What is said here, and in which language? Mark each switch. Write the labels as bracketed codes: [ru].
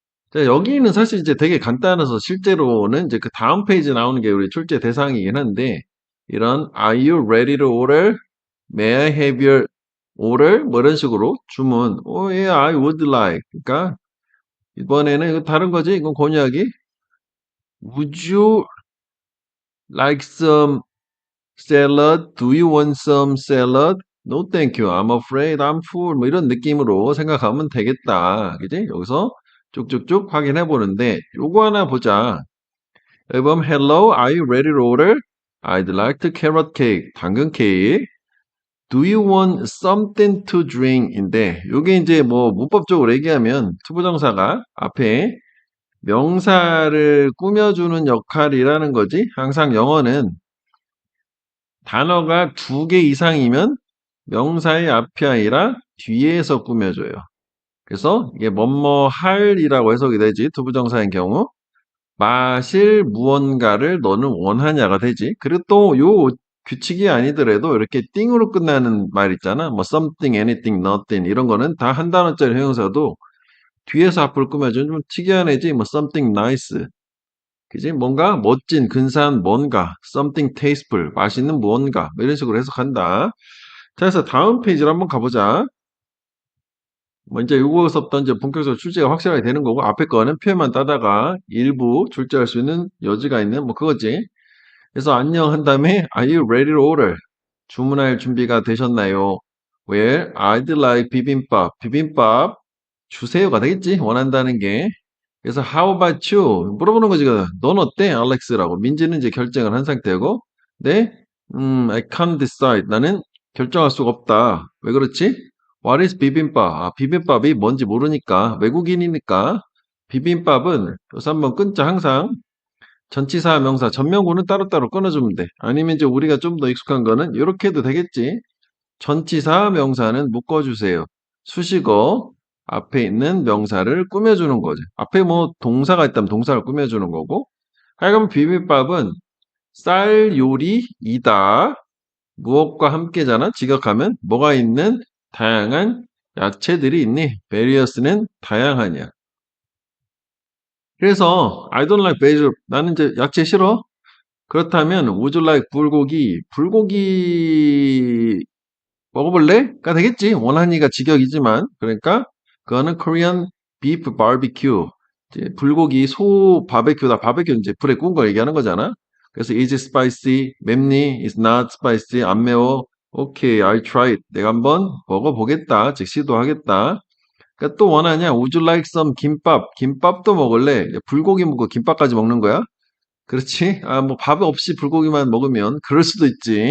[ko] 자, 여기는 사실 이제 되게 간단해서 실제로는 이제 그 다음 페이지 나오는 게 우리 출제 대상이긴 한데 이런 [en] Are you ready to order? May I have your order? [ko] 뭐 이런 식으로 주문. [en] Oh yeah, I would like. [ko] 그러니까 이번에는 이거 다른 거지? 이건 곤약이 [en] Would you like some salad? Do you want some salad? No, thank you. I'm afraid I'm full. [ko] 뭐 이런 느낌으로 생각하면 되겠다. 그지? 여기서 쭉쭉쭉 확인해 보는데 요거 하나 보자. [en] 여기 보면 Hello, are you ready to order? I'd like the carrot cake. [ko] 당근 케이크. [en] Do you want something to drink [ko] 인데 요게 이제 뭐 문법적으로 얘기하면 투부정사가 앞에 명사를 꾸며주는 역할이라는 거지. 항상 영어는 단어가 두 개 이상이면 명사의 앞이 아니라 뒤에서 꾸며줘요. 그래서 이게 뭐뭐 할이라고 해석이 되지. 투부정사인 경우. 마실 무언가를 너는 원하냐가 되지. 그리고 또 요 규칙이 아니더라도 이렇게 띵으로 끝나는 말 있잖아. 뭐 something, anything, nothing 이런 거는 다 한 단어짜리 형용사도 뒤에서 앞을 꾸며주는 좀 특이한 애지. 뭐 something nice. 그지? 뭔가 멋진, 근사한 뭔가, something tasteful, 맛있는 무언가, 뭐 이런 식으로 해석한다. 자, 그래서 다음 페이지로 한번 가보자. 뭐 이제 요거서부터 이제 본격적으로 출제가 확실하게 되는 거고, 앞에 거는 표현만 따다가 일부 출제할 수 있는 여지가 있는 뭐 그거지. 그래서 안녕 한 다음에 [en] Are you ready to order? [ko] 주문할 준비가 되셨나요? [en] Well, I'd like 비빔밥. [ko] 비빔밥 주세요가 되겠지? 원한다는 게. [en] 그래서 How about you? [ko] 물어보는 거지. 넌 어때? 알렉스라고. 민지는 이제 결정을 한 상태고. 네? [en] I can't decide. [ko] 나는 결정할 수가 없다. 왜 그렇지? What is 비빔밥? 아, 비빔밥이 뭔지 모르니까. 외국인이니까. 비빔밥은 여기서 한번 끊자. 항상 전치사, 명사, 전명구는 따로따로 끊어주면 돼. 아니면 이제 우리가 좀 더 익숙한 거는 이렇게 해도 되겠지. 전치사, 명사는 묶어주세요. 수식어, 앞에 있는 명사를 꾸며주는 거죠. 앞에 뭐 동사가 있다면 동사를 꾸며주는 거고. 하여간 비빔밥은 쌀 요리이다. 무엇과 함께잖아. 직역하면 뭐가 있는 다양한 야채들이 있니? various는 다양하냐. [en] 그래서 I don't like basil. [ko] 나는 이제 야채 싫어. [en] 그렇다면 would you like 불고기? [ko] 불고기 먹어볼래?가 되겠지. 원한이가 직역이지만 그러니까 그거는 [en] Korean beef barbecue. [ko] 이제 불고기 소 바베큐다. 바베큐 이제 불에 구운 걸 얘기하는 거잖아. [en] 그래서 is it spicy? [ko] 맵니? [en] is not spicy. [ko] 안 매워. [en] 오케이, I'll try it. [ko] 내가 한번 먹어보겠다. 즉 시도하겠다. 그러니까 또 원하냐? [en] Would you like some 김밥? [ko] 김밥도 먹을래? 불고기 먹고 김밥까지 먹는 거야? 그렇지? 아, 뭐 밥 없이 불고기만 먹으면 그럴 수도 있지.